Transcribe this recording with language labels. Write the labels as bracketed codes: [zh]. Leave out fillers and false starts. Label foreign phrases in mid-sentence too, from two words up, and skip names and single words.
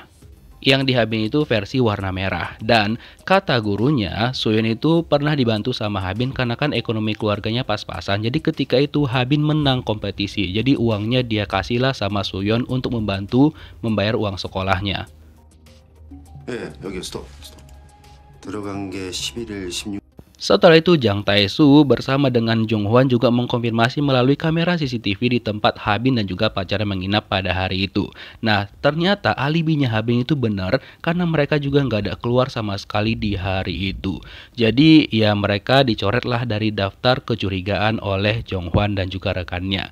[id] Yang di Habin itu versi warna merah. Dan kata gurunya Suyeon itu pernah dibantu sama Habin karena kan ekonomi keluarganya pas-pasan. Jadi ketika itu Habin menang kompetisi. Jadi uangnya dia kasihlah sama Suyeon untuk membantu membayar uang sekolahnya. [ko] 여기 스톱. 들어간 게 11일 16. [id] Setelah itu Jang Tae-soo bersama dengan Jong Hwan juga mengkonfirmasi melalui kamera CCTV di tempat Habin dan juga pacarnya menginap pada hari itu. Nah ternyata alibinya Habin itu benar karena mereka juga nggak ada keluar sama sekali di hari itu. Jadi ya mereka dicoretlah dari daftar kecurigaan oleh Jong Hwan dan juga rekannya.